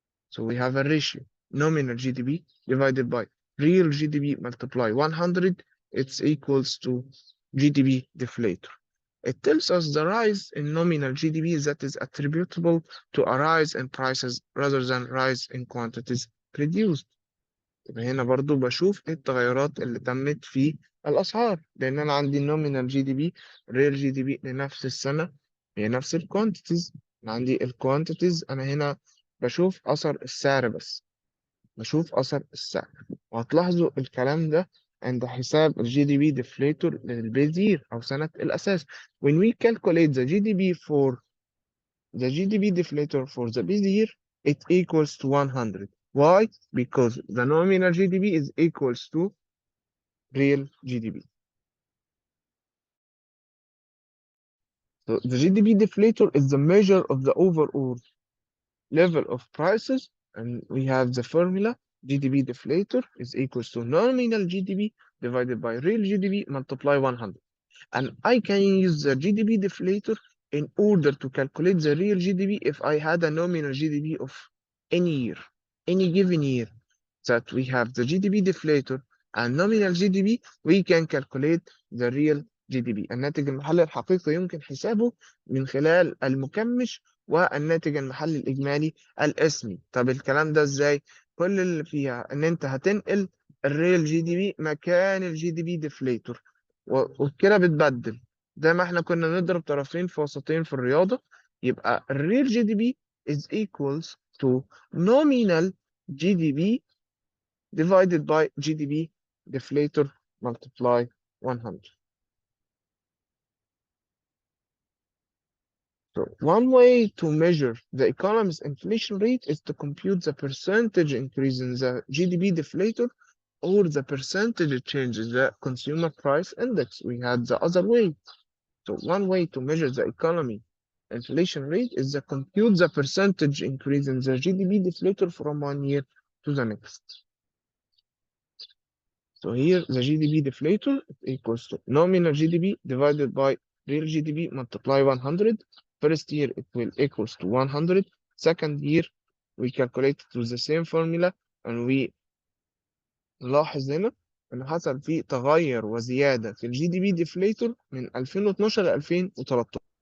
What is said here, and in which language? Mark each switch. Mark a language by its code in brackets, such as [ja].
[en] So we have a ratio, nominal GDP divided by real GDP multiply 100, it's equals to GDP deflator. It tells us the rise in nominal GDP that is attributable to a rise in prices rather than rise in quantities produced. [ar] يبقى هنا برضو بشوف ايه التغيرات اللي تمت في الأسعار، لأن أنا عندي [en] nominal GDP real GDP [ar] لنفس السنة هي نفس الكوانتيتيز. أنا عندي الكوانتيتيز، أنا هنا بشوف أثر السعر بس، بشوف أثر السعر. وهتلاحظوا الكلام ده عند حساب الجي دي بي ديفليتور للبيز يير أو سنة الأساس. [en] When we calculate the GDP for the GDP deflator for the base year, it equals to 100. Why? Because the nominal GDP is equals to real GDP. So the GDP deflator is the measure of the overall level of prices, and we have the formula GDP deflator is equals to nominal GDP divided by real GDP multiply 100. And I can use the GDP deflator in order to calculate the real GDP if I had a nominal GDP of any year, any given year that we have the GDP deflator and nominal GDP, we can calculate the real GDP. [ar] الناتج المحلي الحقيقي يمكن حسابه من خلال المكمش والناتج المحلي الإجمالي الاسمي. طب الكلام ده ازاي؟ كل اللي فيها ان انت هتنقل الريال جي دي بي مكان الجي دي بي ديفليتور، وكده بتبدل زي ما احنا كنا نضرب طرفين في وسطين في الرياضة. يبقى الريال جي دي بي [en] is equals to nominal GDP divided by GDP deflator multiply 100. So one way to measure the economy's inflation rate is to compute the percentage increase in the GDP deflator or the percentage change in the consumer price index. We had the other way. So one way to measure the economy inflation rate is to compute the percentage increase in the GDP deflator from one year to the next. So here the GDP deflator equals to nominal GDP divided by real GDP multiply 100. First year it will equals to 100. Second year we calculate it with the same formula and we [ar] نلاحظ هنا إن حصل فيه تغير وزيادة في الجي دي بي ديفليتور من 2012 ل 2013.